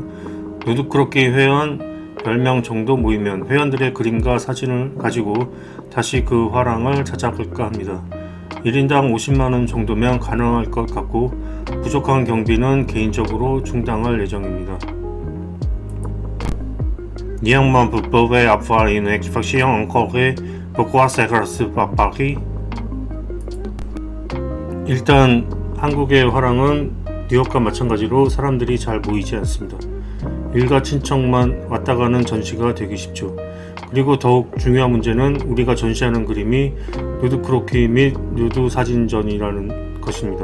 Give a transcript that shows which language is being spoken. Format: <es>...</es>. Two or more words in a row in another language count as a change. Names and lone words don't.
<ko>누드크로키 회원 10명 정도 모이면 회원들의 그림과 사진을 가지고 다시 그 화랑을 찾아갈까 합니다. 1인당 50만원 정도면 가능할 것 같고 부족한 경비는 개인적으로 충당할 예정입니다.</ko> <fr>Néanmoins, vous pouvez avoir une expression en Corée. Pourquoi c'est pas Paris?</fr> <ko>일단 한국의 화랑은 뉴욕과 마찬가지로 사람들이 잘 모이지 않습니다. 일가 친척만 왔다 가는 전시가 되기 쉽죠. 그리고 더욱 중요한 문제는 우리가 전시하는 그림이 누드크로키 및 누드 사진전이라는 것입니다.</ko>